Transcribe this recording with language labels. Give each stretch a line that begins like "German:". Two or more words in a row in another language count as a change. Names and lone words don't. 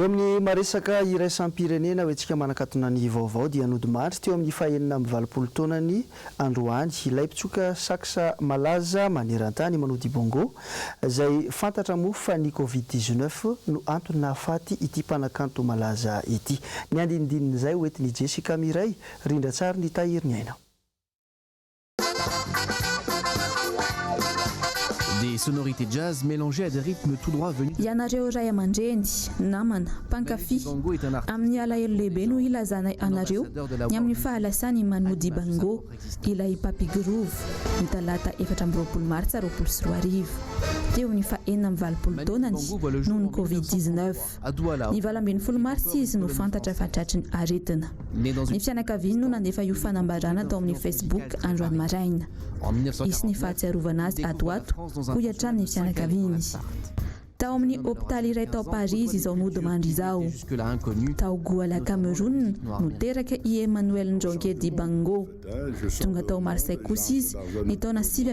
Malagasy: eo amin'ny maresaka iraisampirenena hoentsika manakatona ny vaovao dia nodimandry teo amin'ny fahenina amin'ny 20 taonany androany ilay mpitsoka saksa malaza maneran-tany manody bongo izay fantatra moa fa ny covid-19 no antony nahafaty ity mpanakanto malaza ity ny andinindin'izay hoentiny Jessica Miray rindra tsara ny tahiriny aina.
French: Des sonorités jazz mélangées à des rythmes tout droit venus.
Malagasy: Ianareo ray aman-dreny, namana, mpankafy amin'ny alahelo lehibe no ilazanay anareo ny amin'ny fahalasany manody bango ilay Papi Groove ny talata 24 martsa 2024 teo ny fahenina amin'ny 20 taonany noho ny covid-19 ny 20 martsa izy no fantatra fa tratry ny aretina ny fianakaviany no nandefa io fanambarana tao amin'ny Facebook androany maraina izy ny fahatsiarovana azy atoato ho iatrany ny fianakaviany tao amin'ny hôpitaly iray tao Paris izao nodimandry izao tao Douala Cameroun no teraka i Emmanuel Njonge Bango tonga tao Marseille kosa izy ny taona